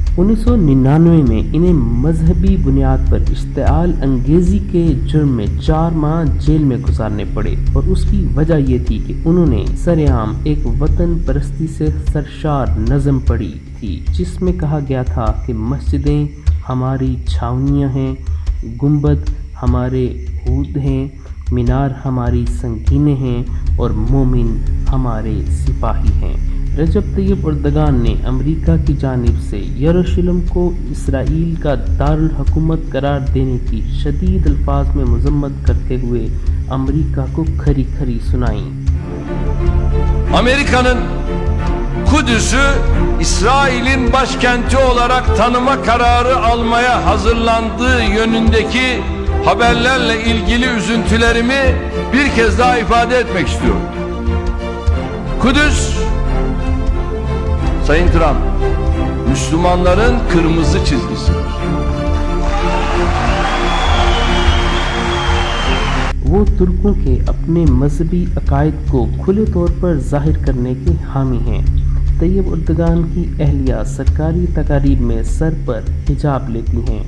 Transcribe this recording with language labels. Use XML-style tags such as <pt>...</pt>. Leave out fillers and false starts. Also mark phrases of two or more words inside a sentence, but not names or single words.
<ur>1999 میں انہیں مذہبی بنیاد پر اشتعال انگیزی کے جرم میں 4 ماہ جیل میں گزارنے پڑے، اور اس کی وجہ یہ تھی کہ انہوں نے سرعام ایک وطن پرستی سے سرشار نظم پڑھی تھی، جس میں کہا گیا تھا کہ مسجدیں ہماری چھاونیاں ہیں، گنبد ہمارے عود ہیں، مینار ہماری سنگینیں ہیں، اور مومن ہمارے سپاہی ہیں۔ رجب طیب اردگان نے امریکہ کی جانب سے یروشلم کو اسرائیل کا دارالحکومت قرار دینے کی شدید الفاظ میں مذمت کرتے ہوئے امریکہ کو کھری کھری سنائیں۔</ur> <tr>Amerika'nın Kudüs'ü İsrail'in başkenti olarak tanıma kararı almaya hazırlandığı yönündeki haberlerle ilgili üzüntülerimi bir kez daha ifade etmek istiyorum. Kudüs, Sayın Trump, Müslümanların kırmızı çizgisidir.</tr> <ur>وہ ترکوں کے اپنے مذہبی عقائد کو کھلے طور پر ظاہر کرنے کے حامی ہیں. طیب اردگان کی اہلیہ سرکاری تقاریب میں سر پر حجاب لیتی ہیں.</ur>